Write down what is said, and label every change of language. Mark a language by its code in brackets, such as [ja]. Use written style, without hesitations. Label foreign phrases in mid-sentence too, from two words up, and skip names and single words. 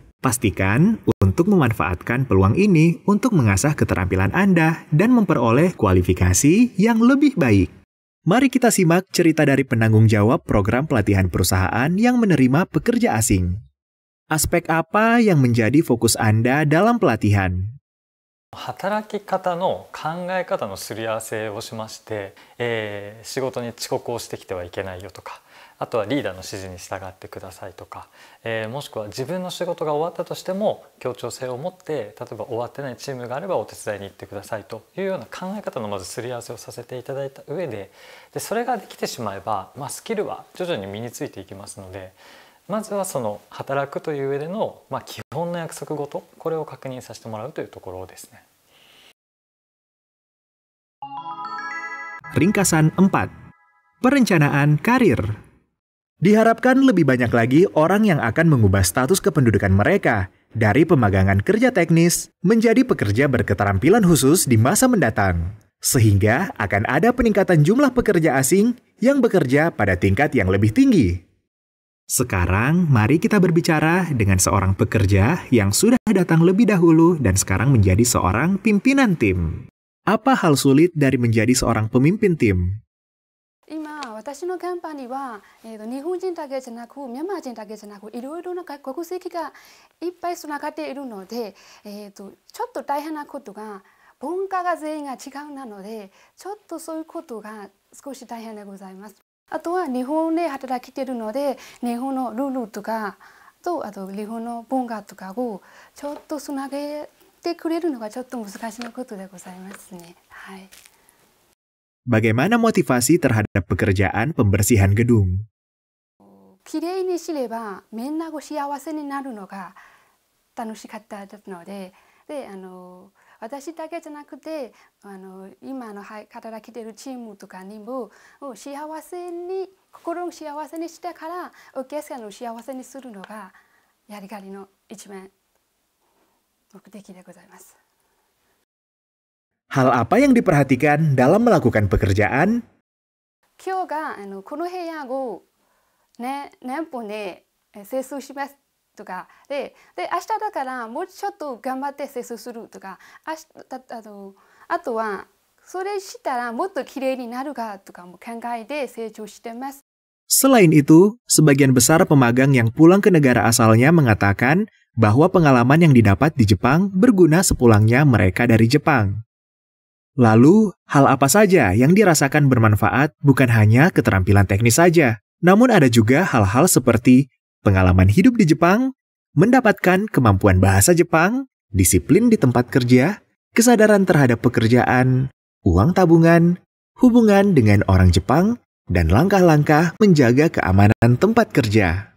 [id] Pastikan untuk memanfaatkan peluang ini untuk mengasah keterampilan Anda dan memperoleh kualifikasi yang lebih baik. Mari kita simak cerita dari penanggung jawab program pelatihan perusahaan yang menerima pekerja asing. Aspek apa yang menjadi fokus Anda dalam pelatihan? [ja] 働き方の考え方のすり合わせをしまして、仕事に遅刻をしてきてはいけないよとか、 あとはリーダーの指示に従ってくださいとか、もしくは自分の仕事が終わったとしても協調性を持って例えば終わってないチームがあればお手伝いに行ってくださいというような考え方のまずすり合わせをさせていただいた上で、それができてしまえば、スキルは徐々に身についていきますので、まずはその働くという上での、基本の約束事、これを確認させてもらうというところですね。 [id] Ringkasan 4. Perencanaan karir. Diharapkan lebih banyak lagi orang yang akan mengubah status kependudukan mereka dari pemagangan kerja teknis menjadi pekerja berketerampilan khusus di masa mendatang. Sehingga akan ada peningkatan jumlah pekerja asing yang bekerja pada tingkat yang lebih tinggi. Sekarang, mari kita berbicara dengan seorang pekerja yang sudah datang lebih dahulu dan sekarang menjadi seorang pimpinan tim. Apa hal sulit dari menjadi seorang pemimpin tim? [ja] 今私のカンパニーは、日本人だけじゃなくミャンマー人だけじゃなくいろいろな国籍がいっぱいつながっているので、ちょっと大変なことが文化が全員が違うなのでちょっとそういうことが少し大変でございます。あとは日本で働きているので日本のルールとかとあと日本の文化とかをちょっとつなげてくれるのがちょっと難しいことでございますね。はい。 [id] Bagaimana motivasi terhadap pekerjaan pembersihan gedung? [ja] きれいにすればみんなが幸せになるのが楽しかったので、私だけじゃなくて今の働きているチームとかにも幸せに心を幸せにしてからお客さんを幸せにするのがやりがいの一番目的でございます。 [id] Hal apa yang diperhatikan dalam melakukan pekerjaan? [ja] 今日がこの部屋を、何本で清掃しますとかで明日だからもうちょっと頑張って清掃するとかあとはそれしたらもっときれいになるかとかも考えて成長してます。 [id] Selain itu, sebagian besar pemagang yang pulang ke negara asalnya mengatakan bahwa pengalaman yang didapat di Jepang berguna sepulangnya mereka dari Jepang. Lalu, hal apa saja yang dirasakan bermanfaat bukan hanya keterampilan teknis saja, namun ada juga hal-hal seperti pengalaman hidup di Jepang, mendapatkan kemampuan bahasa Jepang, disiplin di tempat kerja, kesadaran terhadap pekerjaan, uang tabungan, hubungan dengan orang Jepang, dan langkah-langkah menjaga keamanan tempat kerja.